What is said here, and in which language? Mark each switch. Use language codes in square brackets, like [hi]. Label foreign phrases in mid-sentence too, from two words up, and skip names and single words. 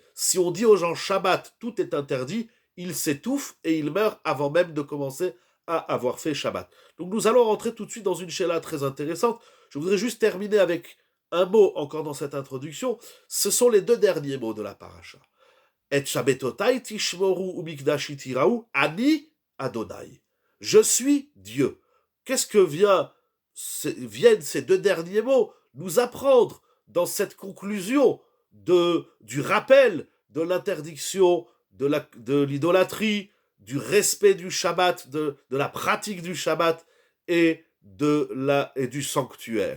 [fr] Si on dit aux gens Shabbat, tout est interdit, ils s'étouffent et ils meurent avant même de commencer à avoir fait Shabbat. Donc nous allons rentrer tout de suite dans une shéla très intéressante. Je voudrais juste terminer avec un mot encore dans cette introduction. Ce sont les deux derniers mots de la paracha. [he] את שבתותי תשמרו ומקדשי תיראו אני ה. [fr] Je suis Dieu. Qu'est-ce que viennent ces deux derniers mots nous apprendre dans cette conclusion du rappel de l'interdiction de l'idolâtrie, du respect du Shabbat, de la pratique du Shabbat et du sanctuaire.